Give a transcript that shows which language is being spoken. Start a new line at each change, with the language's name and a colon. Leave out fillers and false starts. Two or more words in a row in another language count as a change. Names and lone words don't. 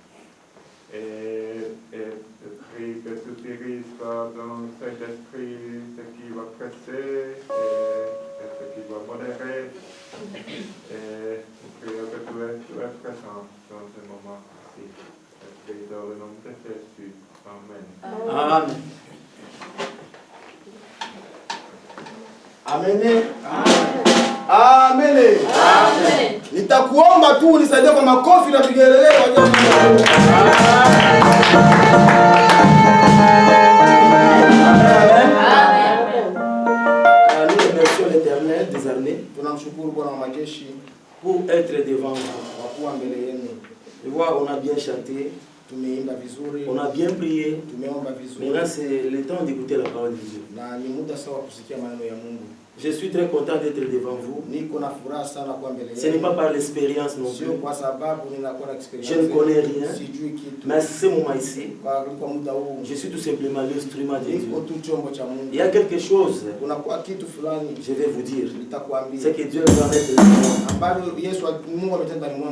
French: Et je prie que tu diriges dans cet esprit ce qui va presser et ce qui va modérer. Et je prie que tu es présent dans ce moment-ci. Je prie dans le nom de Jésus. Amen. Amen. Amen. Amen. Amen.
Swahili: Nitakuomba tu unisaidie kwa makofi na vigelegele kwa ajili ya Mungu.
French: Nous remercions l'Éternel des armées.
Swahili: Tunamshukuru Bwana wa majeshi
French: pour être devant vous.
Swahili: Kwa kuwa mbele yenu.
French: Tu vois, on a bien chanté.
Swahili: Tumeimba vizuri.
French: On a bien prié.
Swahili: Tumeomba vizuri.
French: Maintenant c'est le temps d'écouter la parole de Dieu.
Swahili: Na ni muda sawa kusikia maneno ya Mungu.
French: Je suis très content d'être devant vous. Ce n'est pas par l'expérience non plus. Je ne connais rien. Mais ce moment ici, je suis tout simplement l'instrument de Dieu. Il y a quelque chose, je vais vous dire, c'est que Dieu va mettre dans moi.